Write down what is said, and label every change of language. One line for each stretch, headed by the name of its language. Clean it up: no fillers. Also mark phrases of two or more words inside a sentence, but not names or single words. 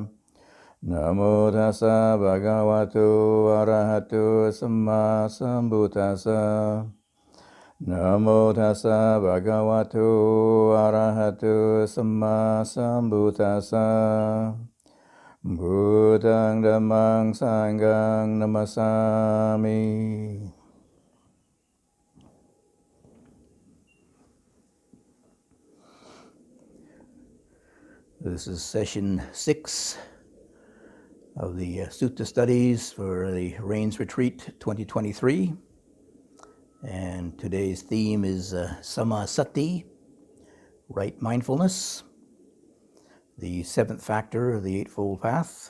Pali: Namo tassa bhagavato arahato samma sambuddhassa. Namo tassa bhagavato arahato samma sambuddhassa. Buddhang dhammang sanghang namasami.
English: This is session 6 of the Sutta studies for the Rains Retreat 2023. And today's theme is Samasati, right mindfulness, the seventh factor of the Eightfold Path.